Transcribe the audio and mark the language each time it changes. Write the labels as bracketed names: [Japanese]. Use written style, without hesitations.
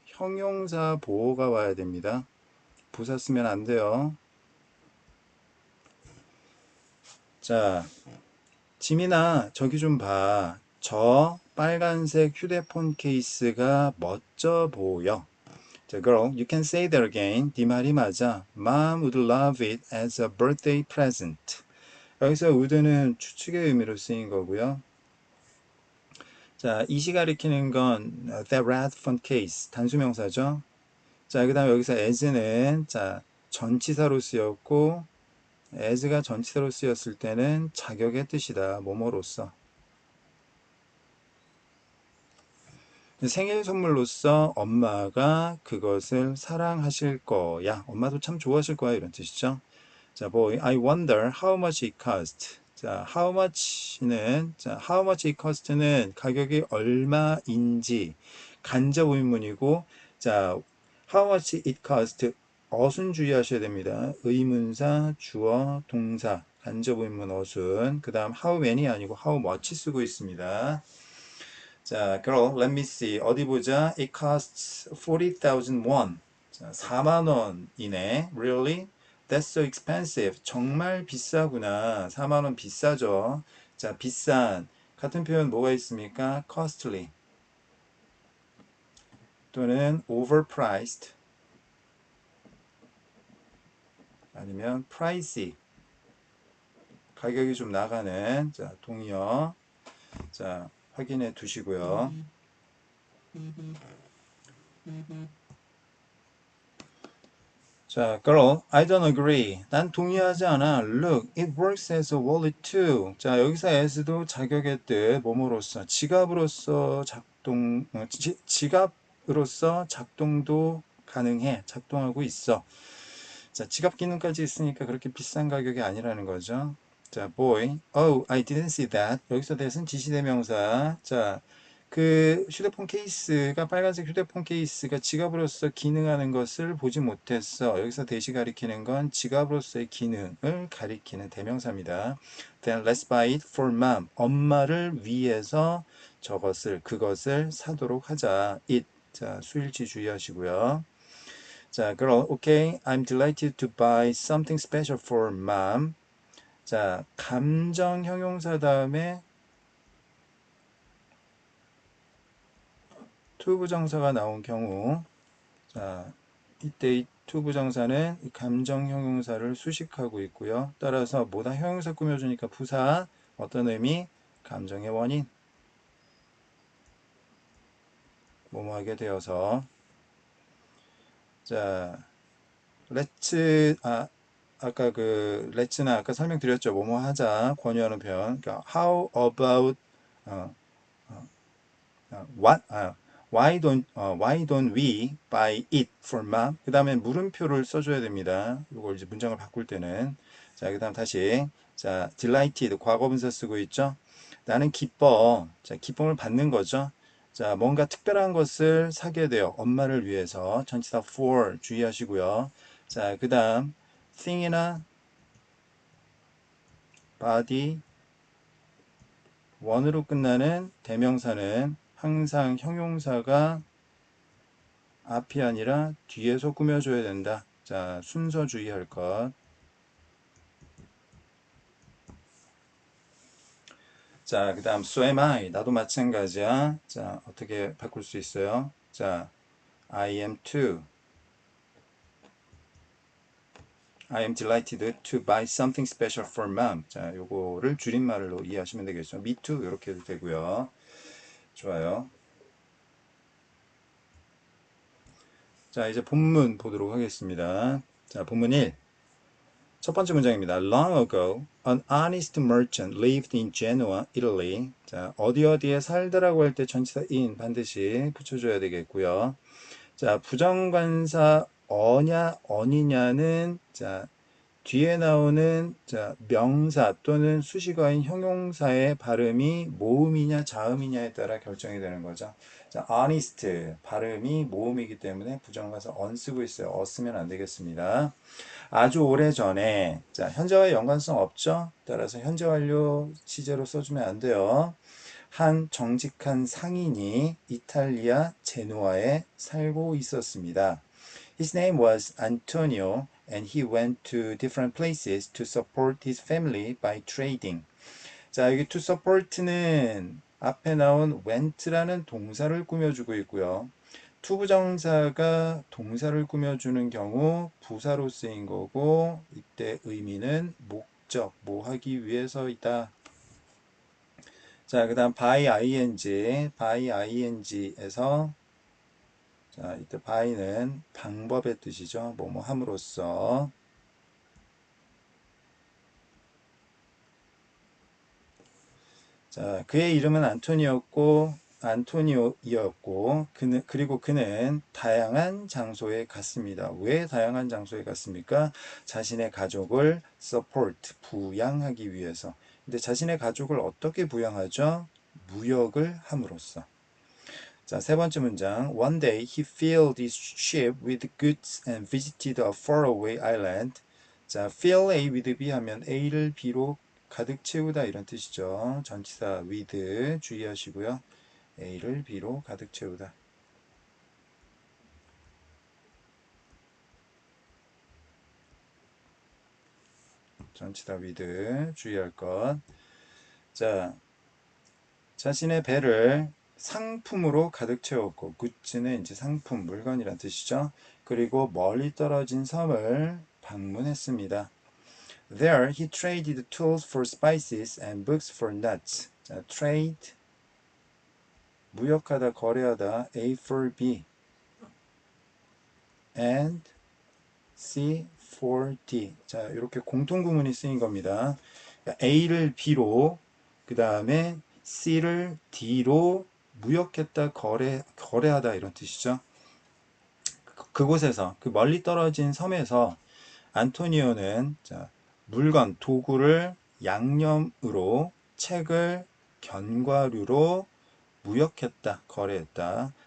[Korean] 형용사 보호가 와야 됩니다. 부사 쓰면 안 돼요. 자, 지민아, 저기 좀 봐. 저 빨간색 휴대폰 케이스가 멋져 보여. [English] 자, girl, you can say that again. [Korean] 네 말이 맞아. [English] Mom would love it as a birthday present. [Korean] 여기서 would는 추측의 의미로 쓰인 거고요. 자, 이시 가리키는 건 [English] that red phone case [Korean] 단수명사죠. 자, 그 다음에 여기서 as는 자 전치사로 쓰였고 as가 전치사로 쓰였을 때는 자격의 뜻이다. 뭐뭐로써. 생일 선물로서 엄마가 그것을 사랑하실 거야. 엄마도 참 좋아하실 거야. 이런 뜻이죠. [English] 자, boy, I wonder how much it cost. [Korean] 자, how much는, 자, [English] how much it cost [Korean] 는 가격이 얼마인지 간접 의문이고, 자, how much it cost 어순 주의하셔야 됩니다. 의문사, 주어, 동사, 간접 의문 어순. 그 다음 how many 아니고 how much 쓰고 있습니다. [English] 자, girl, let me see. [Korean] 어디 보자. [English] It costs 40,000 won. 자, [Korean] 4만 원이네. [English] Really? That's so expensive. [Korean] 정말 비싸구나. 4만 원 비싸죠. 자, 비싼. 같은 표현 뭐가 있습니까? [English] costly 또는 overpriced 아니면 pricey. [Korean] 가격이 좀 나가는. 자, 동의어. 자, 확인해 두시고요. [English] 자, girl, I don't agree. [Korean] 난 동의하지 않아. [English] Look, it works as a wallet too. [Korean] 자, 여기서 as도 자격의 뜻, 뭐뭐로서, 지갑으로서 지갑으로서 작동도 가능해. 작동하고 있어. 자, 지갑 기능까지 있으니까 그렇게 비싼 가격이 아니라는 거죠. [English] 자, boy, oh, I didn't see that. [Korean] 여기서 that은 지시대명사. 자, 그 휴대폰 케이스가 빨간색 휴대폰 케이스가 지갑으로서 기능하는 것을 보지 못했어. 여기서 대시 가리키는 건 지갑으로서의 기능을 가리키는 대명사입니다. [English] Then let's buy it for mom. [Korean] 엄마를 위해서 그것을 사도록 하자. [English] it. [Korean] 자, 수일치 주의하시고요. [English] 자, girl, okay, I'm delighted to buy something special for mom. [Korean] 자, 감정 형용사 다음에 투부정사가 나온 경우, 자, 이때 이 투부정사는 이 감정 형용사를 수식하고 있고요. 따라서 뭐다 형용사 꾸며주니까 부사, 어떤 의미? 감정의 원인. 뭐뭐 하게 되어서. 자, let's, 아까 let's는 아까 설명드렸죠. 뭐뭐 하자, 권유하는 표현. [English] 그러니까, how about, 어, what, why don't we buy it for mom? [Korean] 그 다음에 물음표를 써줘야 됩니다. 이걸 이제 문장을 바꿀 때는. 자, 그 다음 다시. 자, delighted, 과거분사 쓰고 있죠. 나는 기뻐. 자, 기쁨을 받는 거죠. 자, 뭔가 특별한 것을 사게 돼요. 엄마를 위해서. 전치사 for 주의하시고요. 자, 그 다음, thing이나 body, 원으로 끝나는 대명사는 항상 형용사가 앞이 아니라 뒤에서 꾸며줘야 된다. 자, 순서 주의할 것. 자, 그 다음 [English] so am I. [Korean] 나도 마찬가지야. 자, 어떻게 바꿀 수 있어요? [English] 자, I am too. I am delighted to buy something special for mom. [Korean] 자, 요거를 줄임말로 이해하시면 되겠죠. [English] Me too. [Korean] 이렇게 해도 되고요. 좋아요. 자, 이제 본문 보도록 하겠습니다. 자, 본문 1. 첫 번째 문장입니다. [English] Long ago, an honest merchant lived in Genoa, Italy. [Korean] 자, 어디에 살더라고 할 때 전치사 in 반드시 붙여줘야 되겠고요. 자, 부정관사 어니냐는 자, 뒤에 나오는 자, 명사 또는 수식어인 형용사의 발음이 모음이냐 자음이냐에 따라 결정이 되는 거죠. 자, honest 발음이 모음이기 때문에 부정관사 on 쓰고 있어요. 쓰면 안 되겠습니다. 아주 오래전에 자, 현재와 연관성 없죠? 따라서 현재 완료 시제로 써주면 안 돼요. 한 정직한 상인이 이탈리아 제누아에 살고 있었습니다. [English] His name was Antonio and he went to different places to support his family by trading. [Korean] 자, 여기 to support는 앞에 나온 went라는 동사를 꾸며주고 있고요. 투부정사가 동사를 꾸며주는 경우 부사로 쓰인 거고 이때 의미는 목적, 뭐 하기 위해서이다. 자, 그 다음 by ing에서 자, 이때 by는 방법의 뜻이죠. 뭐뭐 함으로써 자, 그의 이름은 안토니오이었고, 그리고 그는 다양한 장소에 갔습니다. 왜 다양한 장소에 갔습니까? 자신의 가족을 support, 부양하기 위해서. 근데 자신의 가족을 어떻게 부양하죠? 무역을 함으로써. 자, 세 번째 문장. [English] One day he filled his ship with goods and visited a faraway island. [Korean] 자, fill A with B 하면 A를 B로 가득 채우다 이런 뜻이죠. 전치사 with 주의하시고요. A를 B로 가득 채우다. 전치사 with 주의할 것. 자, 자신의 배를 상품으로 가득 채웠고, 굿즈는 이제 상품, 물건이란 뜻이죠. 그리고 멀리 떨어진 섬을 방문했습니다. [English] There he traded tools for spices and books for nuts. 자, trade [Korean] 무역하다, 거래하다, [English] A for B and C for D. [Korean] 자, 이렇게 공통구문이 쓰인 겁니다. A를 B로, 그 다음에 C를 D로 무역했다, 거래하다 이런 뜻이죠. 그곳에서, 그 멀리 떨어진 섬에서 안토니오는 자, 물건, 도구를 양념으로, 책을 견과류로 무역했다, 거래했다.